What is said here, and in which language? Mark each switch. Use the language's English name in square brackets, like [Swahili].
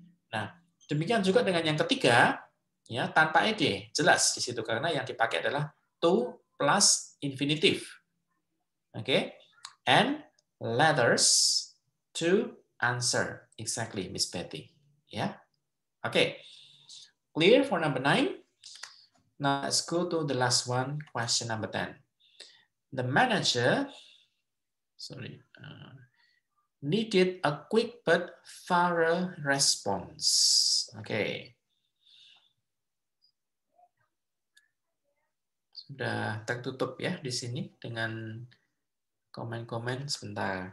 [Indonesian] Nah, demikian juga dengan yang ketiga, ya, tanpa ed, jelas di situ karena yang dipakai adalah to plus infinitive. [English] Oke, and letters to answer, exactly, Miss Betty. Ya, oke. Clear for number 9? Now let's go to the last one, question number 10. The manager, needed a quick but thorough response. Oke. [Indonesian] Sudah tertutup ya di sini dengan komen-komen sebentar.